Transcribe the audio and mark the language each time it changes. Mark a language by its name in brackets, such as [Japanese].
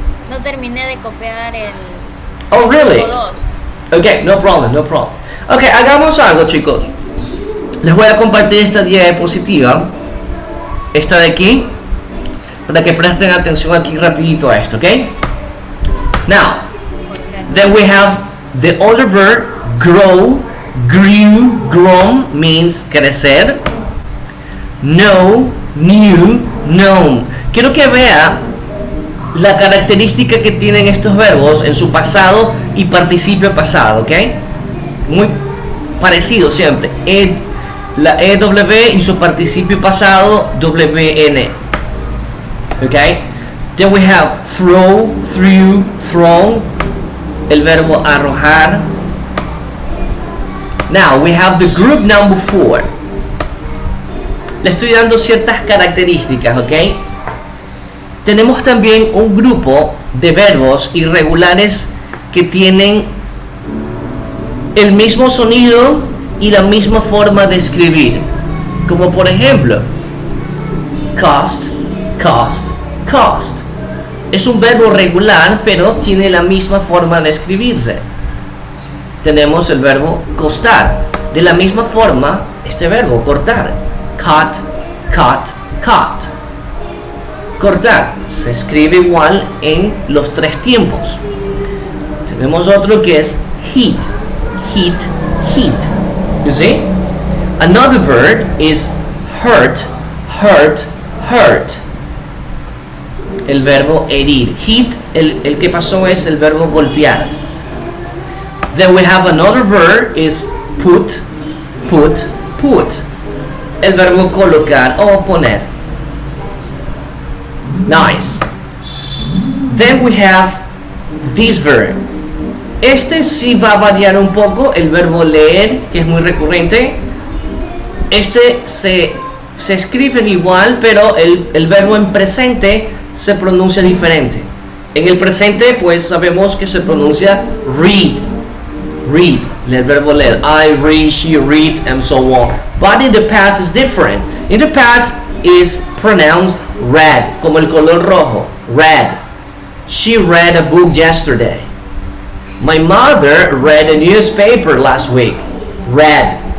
[Spanish] No terminé de copiar el [English] Oh, really? [Spanish] grupo 2. [English] Okay, no problem, no problem. Okay, [Spanish] hagamos algo, chicos. Les voy a compartir esta diapositiva, esta de aquí, para que presten atención aquí rapidito a esto, ¿ok? [English] Now, then we have the other verb, grow, grew, grown, means crecer. Know, knew, known. [Spanish] Quiero que vea la característica que tienen estos verbos en su pasado y participio pasado, ¿ok? Muy parecido siempre. La EW y su participio pasado WN. Okay? [English] Then we have throw, threw, thrown. [Spanish] El verbo arrojar. [English] Now we have the group number 4. [Spanish] le estoy dando ciertas características, ¿ok? Tenemos también un grupo de verbos irregulares que tienen el mismo sonido y la misma forma de escribir, como por ejemplo cost, cost, cost. Es un verbo regular, pero tiene la misma forma de escribirse. Tenemos el verbo costar. De la misma forma, este verbo, cortar. [English] Cut, cut, cut. Cortar. [Spanish] Se escribe igual en los tres tiempos. Tenemos otro que es heat, heat, heat. [English] You see? Another verb is hurt, hurt, hurt. [Spanish] El verbo herir. Hit, el que pasó es el verbo golpear. [English] Then we have another verb is put, put, put. [Spanish] El verbo colocar o poner. [English] Nice. Then we have this verb. [Spanish] Este sí va a variar un poco. El verbo leer, que es muy recurrente. Este se escribe igual, pero el verbo en presente se pronuncia diferente. En el presente, pues sabemos que se pronuncia read, read, el verbo leer. [English] I read, she reads, and so on. But in the past is different. In the past is pronounced red, [Spanish] como el color rojo, [English] red. She read a book yesterday. My mother read a newspaper last week. Read.